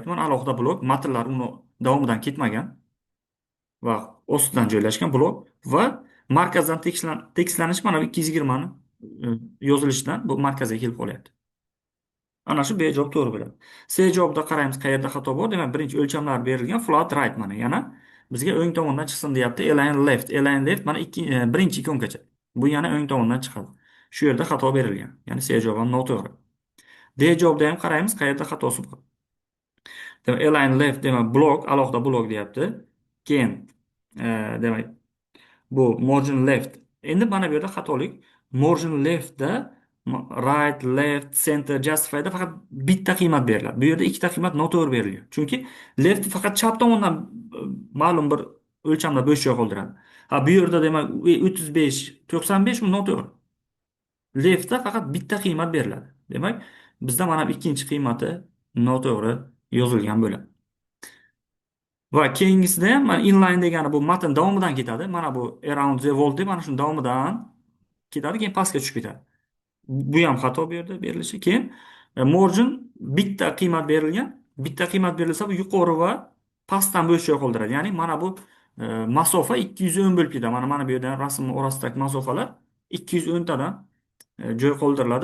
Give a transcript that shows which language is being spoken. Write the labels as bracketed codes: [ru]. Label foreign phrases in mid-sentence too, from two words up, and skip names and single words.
[uz] Mana alohida blok, matnlar uni davomidan ketmagan va ostidan joylashgan blok va markazdan tekislanish mana bu 220 ni yozilishidan bu markazga kelib qolyapti. Ana shu B javob to'g'ri bo'ladi. C javobda qaraymiz qayerda xato bor. Demak, birinchi o'lchamlar berilgan [en] flat right [uz] mana yana Bizga o'ng tomondan chiqsin deyapti. [en] Align left. Align left [uz] mana birinchi ikongacha. Bu yana o'ng tomondan chiqadi. Shu yerda xato berilgan. Ya'ni C javobi ham noto'g'ri. D javobda ham qaraymiz qayerda xatosi bor. Demak, [en] align left [uz] demak blok, alohida blok deyapti. Keyin demak bu [en] margin left. [uz] Endi mana bu yerda xatolik. [en] Margin leftda right, left, center, [uz] justify'da faqat bitta qiymat beriladi. Bu yerda ikkita qiymat noto'g'ri berilgan. Chunki left faqat chap tomondan ma'lum bir o'lchamda bo'sh joy qoldiradi. Ha, bu yerda demak 35, 95 bu noto'g'ri. Leftda faqat bitta qiymat beriladi. Demak, bizda mana bu ikkinchi qiymati noto'g'ri yozilgan bo'ladi. Va keyingisida ham mana inline degani bu matn davomidan ketadi. Mana bu [en] around the world [uz] deb mana shu davomidan ketadi, keyin pastga tushib ketadi. Bu ham xato bu yerda berilishi. Keyin margin bitta qiymat berilgan. Bitta qiymat berilsa bu yuqori va pastdan bo'sh joy qoldiradi. Ya'ni mana bu masofa 210 bo'lib ketadi. Mana bu yerda rasmning orasidagi masofalar 210 tadan joy qoldiriladi.